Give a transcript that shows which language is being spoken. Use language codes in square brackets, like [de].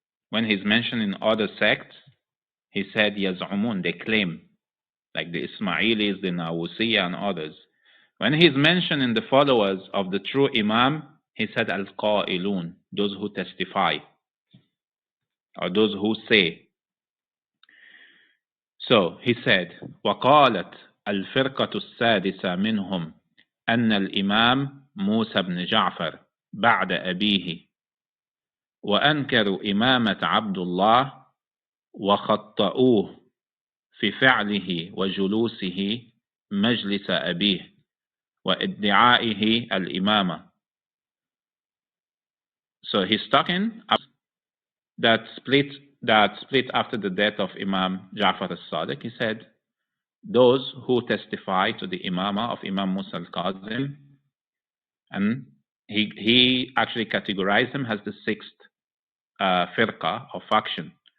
[en] When he's mentioning other sects, he said yaz'umun, they claim, like the Ismailis, the Nawusiya and others. When he's mentioning the followers of the true Imam, he said al-Qailun, those who testify, or those who say. So he said, [ar] وقالت الفرقة السادسة منهم أن الإمام موسى بن جعفر بعد أبيه، وأنكروا إمامة عبد الله وخطأوه في فعله وجلوسه مجلس أبيه وادعائه الإمامة. [en] So he's talking about that split after the death of Imam Ja'far al-Sadiq. He said, those who testify to the Imamah of Imam Musa al-Kazim, and he actually categorized them as the sixth firqa or faction.